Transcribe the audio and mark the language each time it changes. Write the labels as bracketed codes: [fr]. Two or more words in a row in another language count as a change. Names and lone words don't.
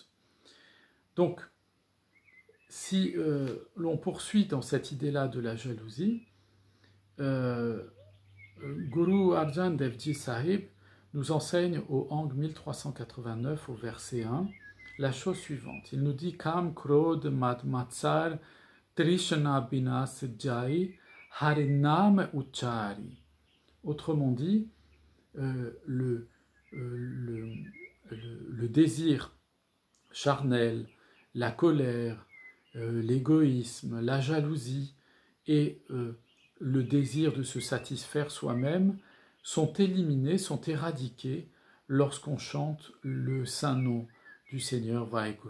[fr] Donc, si l'on poursuit dans cette idée-là de la jalousie, Guru Arjan Dev Ji Sahib nous enseigne au Ang 1389 au verset 1 la chose suivante. [pa] Il nous dit ਕਾਮ ਕ੍ਰੋਧ ਮਦ ਮਤਸਰ ਤ੍ਰਿਸਨਾ ਬਿਨਸਿ ਜਾਹਿ ਹਰਿਨਾਮੁ ਉਚਾਰਿ. [fr] Autrement dit, le désir charnel, la colère, l'égoïsme, la jalousie et le désir de se satisfaire soi-même sont éliminés, sont éradiqués lorsqu'on chante le saint nom du Seigneur Vaheguru.